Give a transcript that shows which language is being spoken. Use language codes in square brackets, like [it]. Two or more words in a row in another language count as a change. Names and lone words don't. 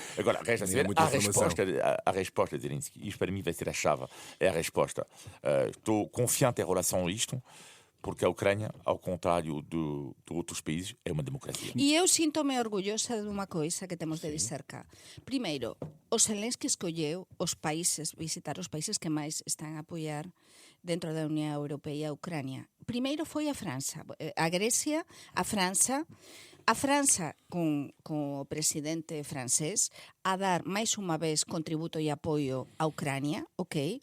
[pt] Agora, resta saber a resposta de Zelensky. Isto para mim vai ser a chave. É a resposta. Estou confiante em relação a isto. Porque a Ucrânia, ao contrário de outros países, é uma democracia. [gl] E eu sinto-me orgullosa de unha coisa que temos de dizer cá. Primeiro, o Zelensky escolleu visitar os países que máis están a apoiar dentro da Unión Europea e a Ucrania. Primeiro foi a França, a Grecia, a França con o presidente francés a dar máis unha vez contributo e apoio a Ucrania, ok?